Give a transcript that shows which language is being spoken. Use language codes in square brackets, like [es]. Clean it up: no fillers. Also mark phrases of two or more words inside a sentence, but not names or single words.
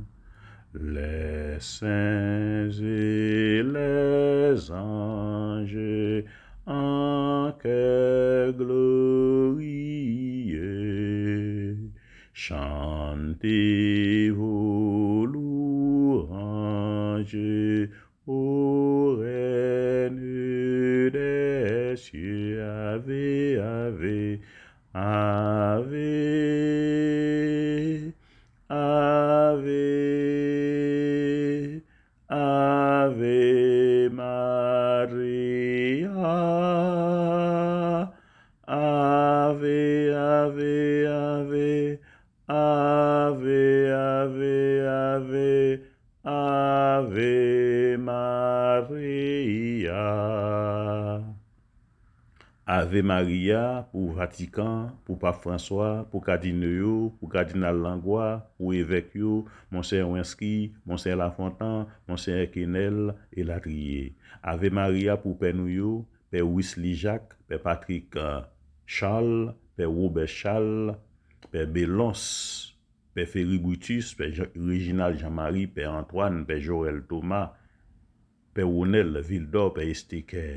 [fr] Les saints et les anges en chœur glorieux chantez vos louanges ô Reine des cieux. [la] Ave, ave, ave, ave, ave Maria, ave, ave, ave, ave, ave, ave, ave Maria. Ave Maria [fr] pour Vatican, pour Pape François, pour Cardinal, pour Cardinal Langlois, pour évêque, Monseigneur Winski, Monseigneur Lafontaine, Monseigneur Quesnel et Latrier. [la] Ave Maria [fr] pour Père Nouyo, Père Wesley Jacques, Père Patrick Charles, Père Robert Charles, Père Bélance, Père Ferry Brutus, Père Réginald Jean-Marie, Père Antoine, Père Joël Thomas, Père Ronel Vildor, Père Esteker.